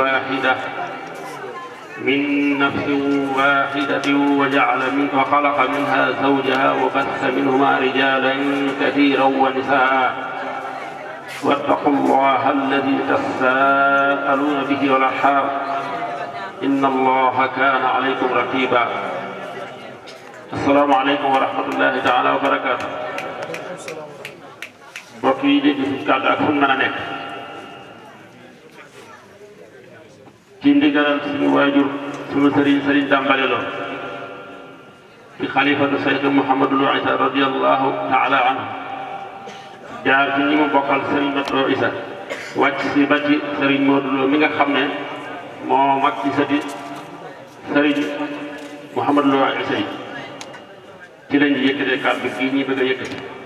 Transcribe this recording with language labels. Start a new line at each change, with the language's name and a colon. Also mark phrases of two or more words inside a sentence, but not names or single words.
Arabic: واحدة وخلق منها زوجها وبث منهما رجالا كثيرا ونساء واتقوا الله الذي تساءلون به والأرحام إن الله كان عليكم رقيبا. السلام عليكم ورحمة الله تعالى وبركاته.
Wolof: mbokk yi dégg ci kàddu ak fu mën a nekk ci ndigalal suñu waajur suñu sëriñ Dambale Lo ci xalifatu Seyd Mouhamadul Isa
Arabic: رضي الله تعالى عنه
Wolof: jaar ci ñi mu bokkal sëriñ Matlo Isa wàcc si ba ci sëriñ Modou Lo mi nga xam ne moo mag ci sëti sëriñ Mouhamadul Isa yi ci lañ yëkkatee kàddu gi ñi bëgg a yëkkati.